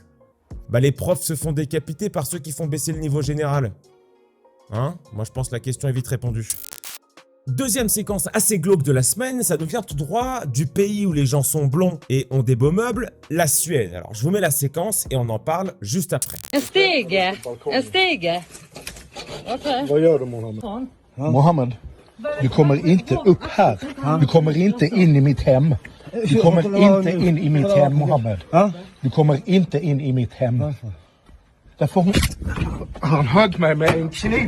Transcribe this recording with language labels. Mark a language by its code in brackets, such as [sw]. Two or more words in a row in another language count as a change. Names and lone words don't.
[fr] Les profs se font décapiter par ceux qui font baisser le niveau général. Moi je pense que la question est vite répondue. Deuxième séquence assez glauque de la semaine, ça nous vient tout droit du pays où les gens sont blonds et ont des beaux meubles, la Suède. Alors je vous mets la séquence et on en parle juste après. [sv] En stege. Okej. Vad gör du, Mohammed? Mohammed, du kommer inte upp här. Du kommer inte in i mitt hem. Du kommer inte in i mitt hem, Mohammed. Du kommer inte in i mitt hem. Därför han högg mig med en kniv.